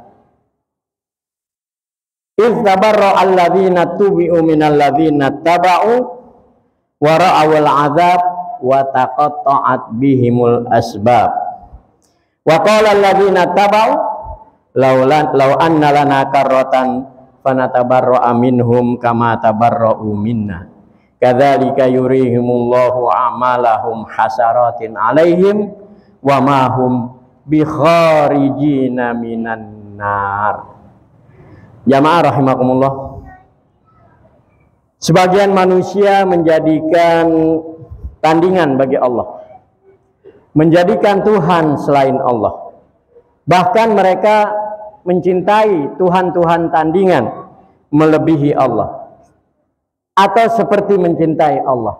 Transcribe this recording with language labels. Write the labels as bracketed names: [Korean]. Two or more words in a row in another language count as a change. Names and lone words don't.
[Arabic] إذ تبرأ الذين اتبعوا من الذين اتبعوا ورأوا العذاب وتقطعت بهم الأسباب وقال الذين اتبعوا لو أن لنا كرة فنتبرأ منهم كما تبرءوا منا كذلك يريهم الله أعمالهم حسرات عليهم وما هم بخارجين من النار. جماعة رحمكم الله, [Indonesian] sebagian manusia menjadikan tandingan bagi Allah, menjadikan Tuhan selain Allah. Bahkan mereka mencintai Tuhan-Tuhan tandingan melebihi Allah, atau seperti mencintai Allah.